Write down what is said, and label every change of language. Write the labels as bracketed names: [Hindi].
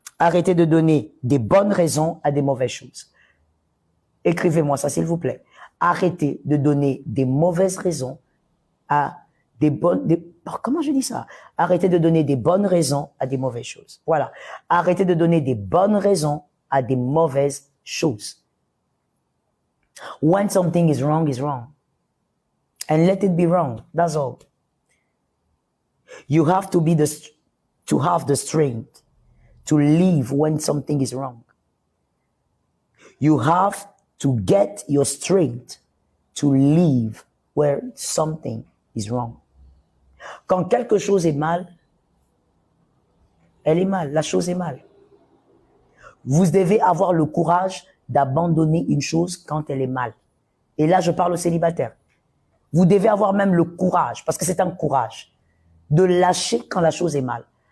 [French] Arrêtez de donner des bonnes raisons à des mauvaises choses. Écrivez-moi ça, s'il vous plaît. Arrêtez de donner des mauvaises raisons à comment je dis ça? Arrêtez de donner des bonnes raisons à des mauvaises choses. Voilà. Arrêtez de donner des bonnes raisons à des mauvaises choses. [English] When something is wrong, and let it be wrong. That's all. You have to have the strength to leave when something is wrong. You have to get your strength to leave where something is wrong. [French] Quand quelque chose est mal, elle est mal, la chose est mal. Vous devez avoir le courage d'abandonner une chose quand elle est mal. Et là, je parle aux célibataires. Vous devez avoir même le courage, parce que c'est un courage, de lâcher quand la chose est mal.